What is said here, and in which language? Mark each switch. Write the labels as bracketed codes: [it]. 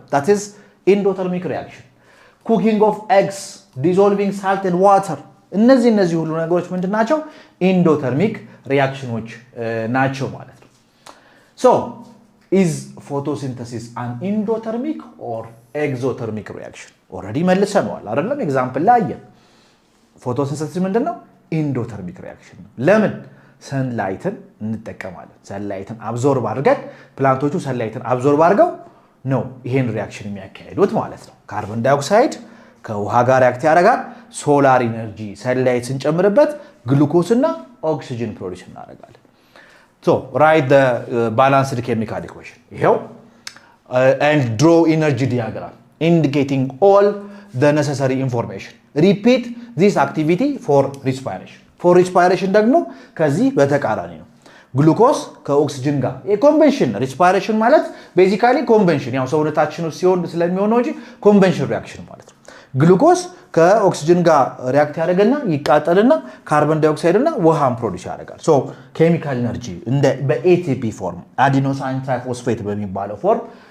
[am] that is endothermic reaction. cooking of eggs dissolving salt and water እነዚህ ሁሉ ነገሮች ምንድናቸው endothermic reactionዎች ናቸው ማለት ነው። [en] so is photosynthesis an endothermic or exothermic reaction? [am] already መልሰናል አይደለም? ኤግዛምፕል ላይ አየን ፎቶሲንተሲስ ምንድነው endothermic reaction ነው። ለምን ሰንላይትን እንጠቀማለን ሰንላይትን አብዞርብ አድርገን ፕላንቶቹ ሰንላይትን አብዞርብ አድርገው ነው ይሄን ሪአክሽን የሚያካሂዱት ማለት ነው። ካርቦን ዳይኦክሳይድ ከውሃ ጋር ሪአክት ያደርጋል ሶላር ኢነርጂ ሰንላይት ስንጨምርበት ግሉኮስ እና ኦክሲጅን ፕሮዲዩስ እናደርጋለን። [en] so write the balanced chemical equation [am] ይሄው [en] and draw energy diagram indicating all the necessary information. repeat this activity for respiration [am] ደግሞ ከዚህ በተቃራኒ ነው ግሉኮስ ከኦክሲጅን ጋር የኮንቬንሽን ሪስፓይሬሽን ማለት ቤዚካሊ ኮንቬንሽን ያው ሰውነታችን ውስጥ ሲሆን ስለሚሆነው እንጂ ኮንቬንሽን ሪአክሽን ማለት ነው። ግሉኮስ ከኦክሲጅን ጋር ሪአክት ያደርግና ይቃጠልና ካርቦን ዳይኦክሳይድ እና ውሃን ፕሮዲዩስ ያደርጋል። ሶ ኬሚካል ኤነርጂ እንደ በኤቲፒ ፎርም አዲኖሳይን ትራይፎስፌት በሚባለው ፎርም